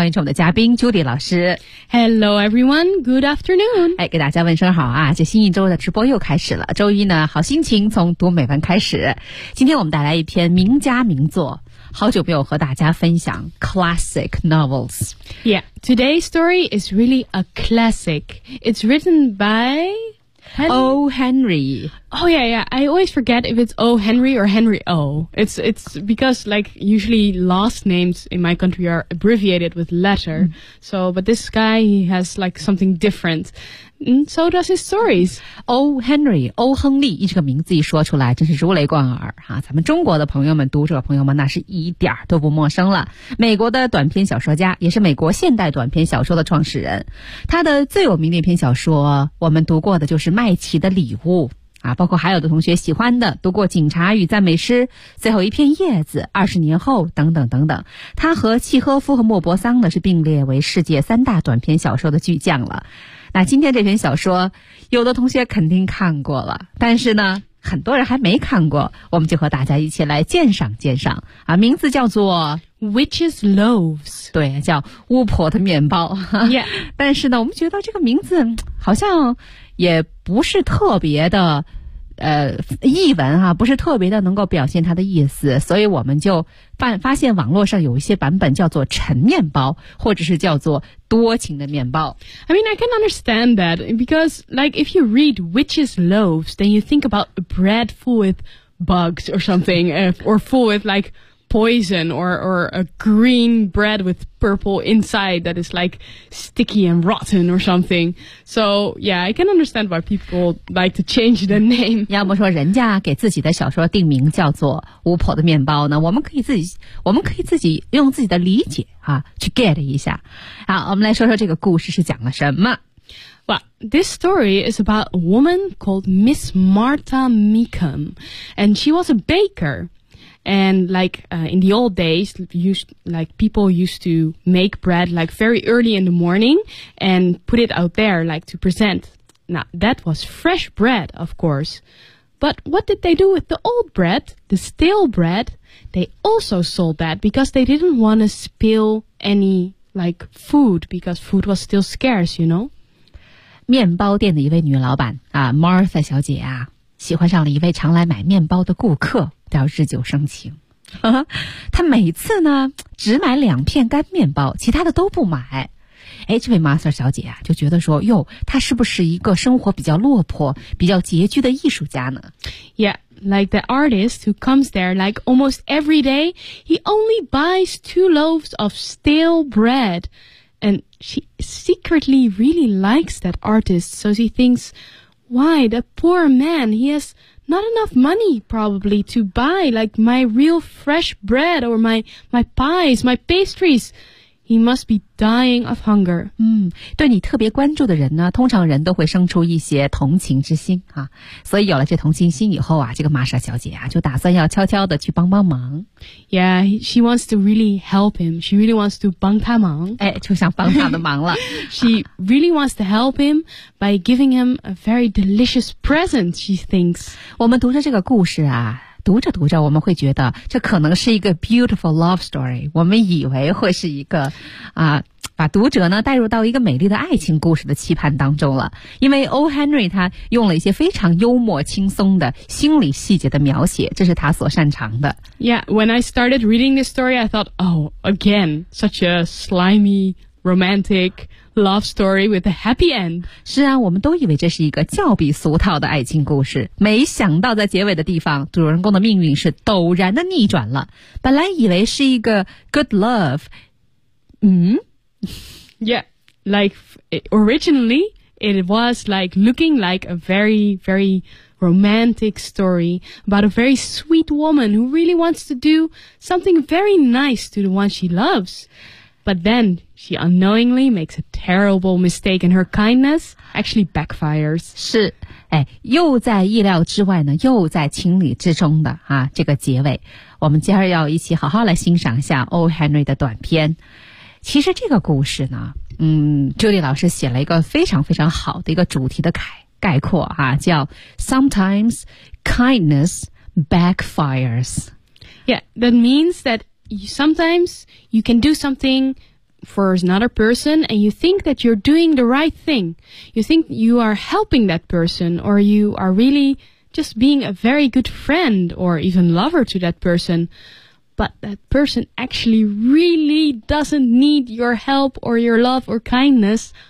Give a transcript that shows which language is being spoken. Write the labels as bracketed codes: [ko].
[zh] 欢迎我们的嘉宾 Judy 老师。 [en] Hello everyone, good afternoon。 [zh] 哎，给大家问声好啊，这新一周的直播又开始了，周一呢好心情从读美文开始。今天我们带来一篇名家名作，好久没有和大家分享 [en] classic novels。 Yeah, today's story is really a classic. It's written by O. Henry. Oh yeah, yeah, I always forget if it's O. Henry or Henry O. It's because like usually last names in my country are abbreviated with letter. So, but this guy, he has like something different. And so does his stories. O. Henry, O. [zh] 亨利，这个名字一说出来真是如雷贯耳啊！咱们中国的朋友们、读者朋友们那是一点都不陌生了。美国的短篇小说家，也是美国现代短篇小说的创始人。他的最有名的一篇小说我们读过的就是麦琪的礼物啊，包括还有的同学喜欢的读过《警察与赞美诗》、《最后一片叶子》、《20年后》等等等等。他和契诃夫和莫泊桑呢是并列为世界三大短篇小说的巨匠了。那今天这篇小说有的同学肯定看过了，但是呢很多人还没看过，我们就和大家一起来鉴赏鉴赏啊。名字叫做 [en] Witch's Loaves， [zh] 对，叫巫婆的面包。 [en] Yeah. [zh] 但是呢我们觉得这个名字好像也不是特别的译文啊，不是特别的能够表现它的意思，所以我们就发现网络上有一些版本叫做陈面包，或者是叫做多情的面包。 [en] I mean, I can understand that because, like, if you read witch's loaves, then you think about bread full with bugs or something, or full with like poison, or a green bread with purple inside that is like sticky and rotten or something. So yeah, I can understand why people like to change the name. [zh] 要么说人家给自己的小说定名叫做巫婆的面包呢，我们可以自己用自己的理解啊去 get 一下。好，我们来说说这个故事是讲了什么。 [en] Well, this story is about a woman called Miss Martha Meekham, and she was a baker. And like, in the old days, people used to make bread like very early in the morning and put it out there like to present. Now, that was fresh bread, of course. But what did they do with the old bread, the stale bread? They also sold that because they didn't want to spill any like food because food was still scarce, you know? [zh] 面包店的一位女老板啊 ,Martha 小姐啊喜欢上了一位常来买面包的顾客。叫日久生情，他每次呢只买两片干面包，其他的都不买。哎，这位 Master 小姐啊就觉得说，哟，他是不是一个生活比较落魄比较拮据的艺术家呢？ [en] Yeah, like the artist who comes there like almost every day, he only buys 2 loaves of stale bread. And she secretly really likes that artist, so she thinks, why, the poor man, he hasNot enough money, probably, to buy, like, my real fresh bread or my pies, my pastries. He must be dying of hunger. [zh] 对你特别关注的人呢，通常人都会生出一些同情之心啊。所以有了这同情心以后啊，这个玛莎小姐啊，就打算要悄悄的去帮帮忙。 [en] Yeah, she wants to really help him. She really wants to [zh] 帮他忙。哎，就想帮他的忙了。 [en] She really wants to help him by giving him a very delicious present, she thinks. [zh] 我们读着这个故事啊，读着读着我们会觉得这可能是一个 [en] beautiful love story， [zh] 我们以为会是一个啊，把读者呢带入到一个美丽的爱情故事的期盼当中了。因为 O. Henry 他用了一些非常幽默轻松的心理细节的描写，这是他所擅长的。 [en] Yeah, when I started reading this story I thought, oh, again, such a slimy romanticLove story with a happy end. [zh] 是啊，我们都以为这是一个较比俗套的爱情故事，没想到在结尾的地方，主人公的命运是陡然的逆转了。本来以为是一个 [en] good love， Yeah, like originally it was like looking like a very, very romantic story about a very sweet woman who really wants to do something very nice to the one she loves. But then she unknowingly makes a terrible mistake, and her kindness actually backfires. [zh] 是，哎，又在意料之外呢，又在情理之中的啊，这个结尾，我们今儿要一起好好来欣赏一下 O. Henry 的短篇。其实这个故事呢，Julie 老师写了一个非常非常好的一个主题的概括啊，叫 [en] Sometimes kindness backfires. Yeah, that means that. Sometimes you can do something for another person and you think that you're doing the right thing. You think you are helping that person or you are really just being a very good friend or even lover to that person. But that person actually really doesn't need your help or your love or kindness.